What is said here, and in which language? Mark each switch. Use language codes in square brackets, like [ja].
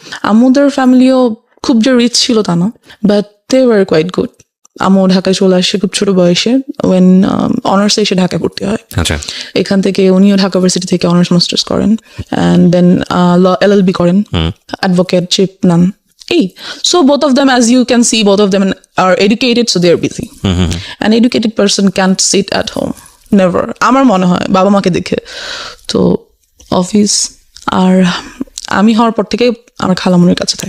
[bn] আম্মুদের ফ্যামিলিও খুব যে রিচ ছিল তা না, [en] But they were quite good. [bn] আম্মু ঢাকায় চলে আসে খুব ছোট বয়সে, ওয়েন অনার্সে এসে ঢাকায় পড়তে হয়। এখান থেকে উনিও ঢাকা ভার্সিটি থেকে অনার্স মাস্টার্স করেন, অ্যান্ড দেন LLB করেন, অ্যাডভোকেটশিপ নেন। [en] So both of them, as you can see, both of them are educated, so they are busy. An educated person can't sit at home, never. [bn] আমার মনে হয় বাবা মাকে দেখে। তো অফিস, আর আমি হওয়ার পর থেকে আমার খালামুনির কাছে থাকি।